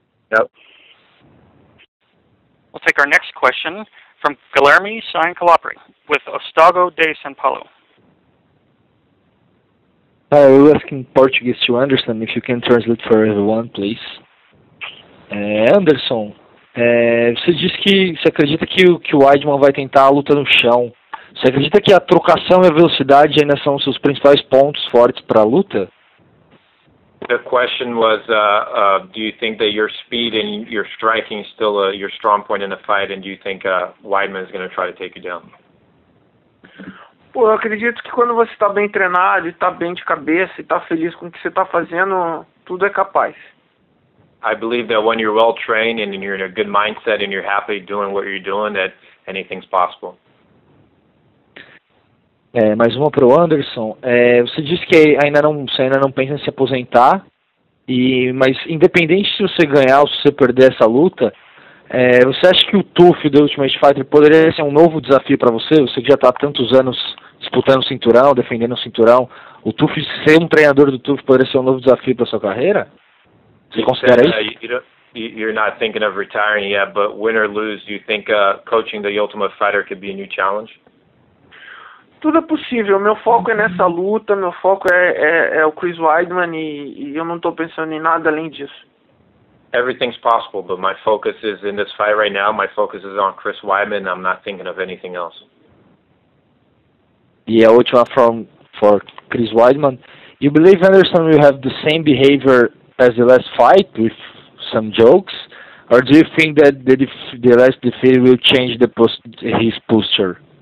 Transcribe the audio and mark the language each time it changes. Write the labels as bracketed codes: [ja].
[en] Yep. We'll take our next question from Guilherme Sancalapri with Estado de São Paulo. I will ask in Portuguese to Anderson, if you can translate for everyone, please. [pt] Anderson, você disse que você acredita que o Weidman vai tentar a luta no chão. Você acredita que a trocação e a velocidade ainda são os seus principais pontos fortes para a luta? [en] The question was, do you think that your speed and your striking is still your strong point in the fight, and do you think Weidman is going to try to take you down? [pt] Pô, eu acredito que quando você está bem treinado, está bem de cabeça e está feliz com o que você está fazendo, tudo é capaz. [en] I believe that when you're well trained and you're in a good mindset and you're happy doing what you're doing, that anything's possible. [pt] Mais uma para o Anderson. Você disse que você ainda não pensa em se aposentar, mas independente se você ganhar ou se você perder essa luta, você acha que o TUF do Ultimate Fighter poderia ser um novo desafio para você? Você que já está há tantos anos disputando o cinturão, defendendo o cinturão, o TUF, ser um treinador do TUF poderia ser um novo desafio para sua carreira? Você considera isso? [en] You're not thinking of retiring yet, but win or lose, do you think coaching the Ultimate Fighter could be a new challenge? [pt] Tudo é possível. Meu foco é nessa luta, meu foco é o Chris Weidman e eu não estou pensando em nada além disso. [en] Everything's possible, but my focus is in this fight right now. My focus is on Chris Weidman. I'm not thinking of anything else. [pt] E a última for Chris Weidman. [en] You believe Anderson will have the same behavior as the last fight with some jokes, or do you think that the last defeat will change his posture?